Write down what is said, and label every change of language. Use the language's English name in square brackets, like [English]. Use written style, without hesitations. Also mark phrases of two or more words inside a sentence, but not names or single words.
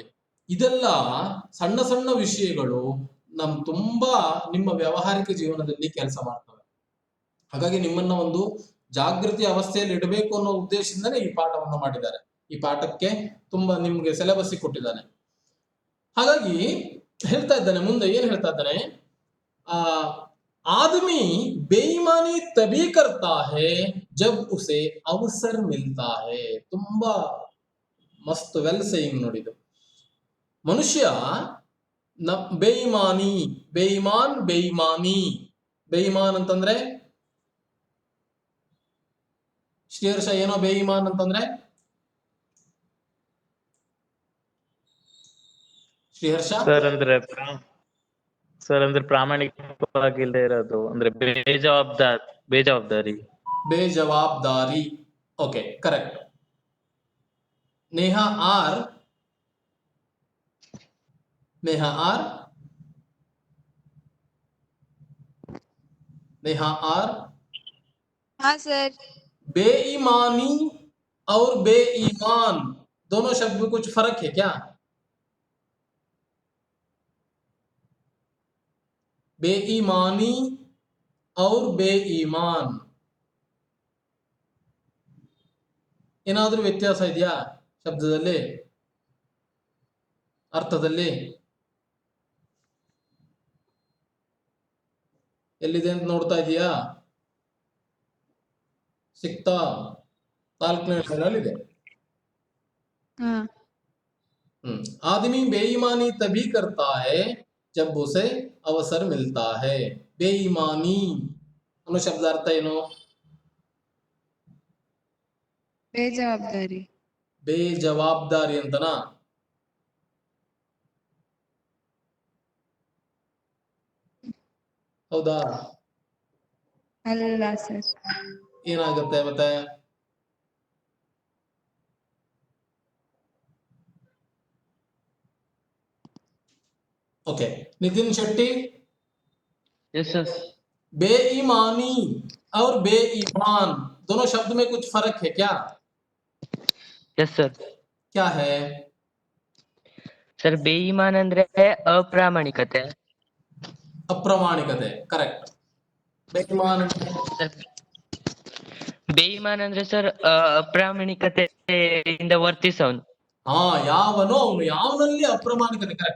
[Kannada] ಇದೆಲ್ಲ ಸಣ್ಣ ಸಣ್ಣ ವಿಷಯಗಳು ತುಂಬಾ ನಿಮ್ಮ ವ್ಯಾವಹಾರಿಕ ಜೀವನದಲ್ಲಿ ಕೆಲಸ ಮಾಡ್ತವೆ. ಹಾಗಾಗಿ ನಿಮ್ಮನ್ನ ಒಂದು ಜಾಗೃತಿ ಅವಸ್ಥೆಯಲ್ಲಿ ಇಡಬೇಕು ಅನ್ನೋ ಉದ್ದೇಶದಿಂದಲೇ ಈ ಪಾಠವನ್ನ ಮಾಡಿದ್ದಾರೆ. ಈ ಪಾಠಕ್ಕೆ ತುಂಬಾ ನಿಮ್ಗೆ ಸಿಲೆಬಸ್ ಕೊಟ್ಟಿದ್ದಾನೆ. ಹಾಗಾಗಿ ಹೇಳ್ತಾ ಇದ್ದಾನೆ, ಮುಂದೆ ಏನ್ ಹೇಳ್ತಾ ಇದ್ದಾನೆ, [Hindi] आदमी बेईमानी तभी करता है जब उसे अवसर मिलता है. [Kannada] ತುಂಬಾ ಮಸ್ತ್ [English] well saying [Kannada] ನೋಡಿದು. ಮನುಷ್ಯ ಬೇಯಿಮಾನ್ ಅಂತಂದ್ರೆ ಶ್ರೀಹರ್ಷ ಏನೋ ಬೇಯಿಮಾನ್ ಅಂತಂದ್ರೆ ಶ್ರೀಹರ್ಷ ಸರ್ ಅಂದ್ರೆ ಪ್ರಾಮಾಣಿಕವಾಗಿಲ್ಲದೆ ಇರೋದು, ಅಂದ್ರೆ ಬೇಜವಾಬ್ದಾರಿ. [English] okay, correct. [Kannada] ನೇಹಾ ಆರ್ [Hindi] हाँ सर। बेईमानी और बेईमान दोनों शब्द में कुछ फर्क है क्या? बेईमानी और बेईमान [Kannada] ಏನಾದ್ರೂ ವ್ಯತ್ಯಾಸ ಇದೆಯಾ ಶಬ್ದದಲ್ಲಿ, ಅರ್ಥದಲ್ಲಿ? ಎಲ್ಲಿದೆ ಅಂತ ನೋಡ್ತಾ ಇದೀಯಾ? ಸಿಕ್ತಾ? 4ನೇ ಅಕ್ಷರದಲ್ಲಿದೆ. [Hindi] आदमी बेईमानी तभी करता है जब उसे अवसर मिलता है. [Kannada] बेईमानी ಅನ್ನೋ ಶಬ್ದ ಅರ್ಥ ಏನು? ಬೇಜವಾಬ್ದಾರಿ ಅಂತನಾ? ಹೌದಾ? ಅಲ್ಲ ಸರ್. ಏನಾಗುತ್ತೆ ಮತ್ತೆ? [Hindi] ओके, नितिन शेट्टी. [English] yes sir. [Hindi] बेईमानी और बेईमान दोनों शब्द में कुछ फर्क है क्या? [English] yes sir. [Hindi] क्या है सर? बेईमान [Kannada] ಅಂದ್ರೆ ಅಪ್ರಾಮಾಣಿಕತೆ. ಕರೆಕ್ಟ್. ಬೇಯಿಮಾನ್ ಅಂದ್ರೆ ಸರ್ ಅಪ್ರಾಮಾಣಿಕತೆಯಿಂದ ವರ್ತಿಸೋನು. ಯಾವನೋ ಅವನು, ಯಾವನಲ್ಲಿ ಅಪ್ರಾಮಾಣಿಕತೆ. ಕರೆಕ್ಟ್.